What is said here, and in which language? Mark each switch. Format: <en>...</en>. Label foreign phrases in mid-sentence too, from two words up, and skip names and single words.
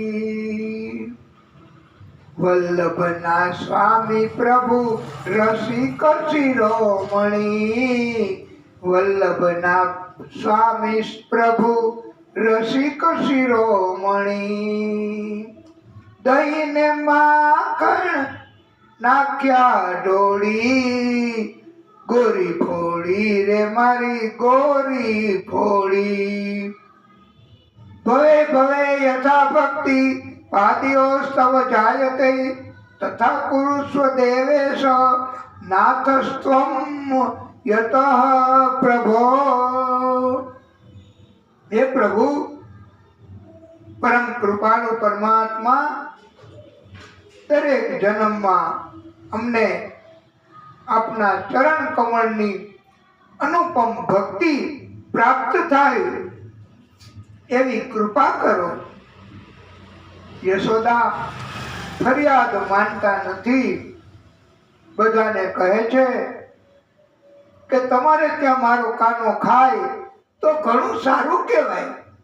<gu>વલ્લભના સ્વામી પ્રભુ રસિક શિરોમણિ, વલ્લભના સ્વામી પ્રભુ રસિક શિરોમણિ। દહીં ને માખણ નાખ્યા ઢોળી, ગોરી ફોડી રે મારી ગોરી ફોડી।</gu> <sa>भवे भवे यथा भक्ति पाद्योस्तव जायते, तथा कुरुस्व देवेश नाथस्त्वं यतः प्रभो।</sa> <gu>હે પ્રભુ, પરમ કૃપાળુ પરમાત્મા, દરેક જન્મ માં અમને અપના ચરણ કમળની અનુપમ ભક્તિ પ્રાપ્ત થાય એવી કૃપા કરો. યશોદા ફરિયાદ માનતા નથી. બધાને કહે છે કે તમારે ત્યાં મારો કાનો ખાય તો ઘણું સારું કહેવાય.</gu>